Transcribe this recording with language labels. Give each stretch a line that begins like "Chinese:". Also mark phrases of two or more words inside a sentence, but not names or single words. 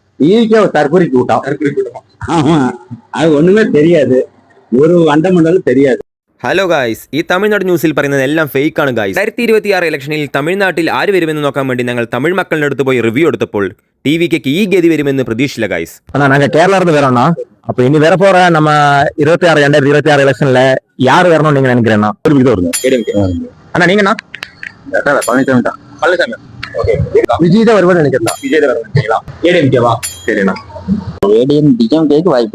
Tamil: டிவிக்கே ஒரு தற்கொலை கூட்டம். ஆமா, அது ஒண்ணுமே தெரியாது, ஒரு அண்டமண்டலும் தெரியாது.
English: hello guys,
Malayalam: ഈ തമിഴ്നാട് ന്യൂസിൽ പറയുന്നത് എല്ലാം ഫേക്കാണ് ഗായ്സ്. 2026 ഇലക്ഷനിൽ തമിഴ്നാട്ടിൽ ആര് വരുമെന്ന് നോക്കാൻ വേണ്ടി ഞങ്ങൾ തമിഴ് മക്കളുടെ അടുത്ത് പോയി റിവ്യൂ എടുത്തപ്പോൾ டிவிக்கு ഈ ഗതി വരുമെന്ന് പ്രതീക്ഷിച്ചില്ല ഗായ്ஸ்.
Tamil: ஆனா நாங்க கேரளா இருந்து வரோம்னா, அப்ப இனி வேற போற நம்ம 2026 எலெக்ஷன்ல யாரு வரணும்னு நீங்க நினைக்கிறேன்னா? அண்ணா நீங்கண்ணா? பழனிசாமி. விஜய் தான் வருவான்னு நினைக்கிறேன். விஜய் தான் வருவாங்க. ஏடிஎம்கேவா? சரிண்ணா. டிஎம்கேக்கு வாய்ப்பு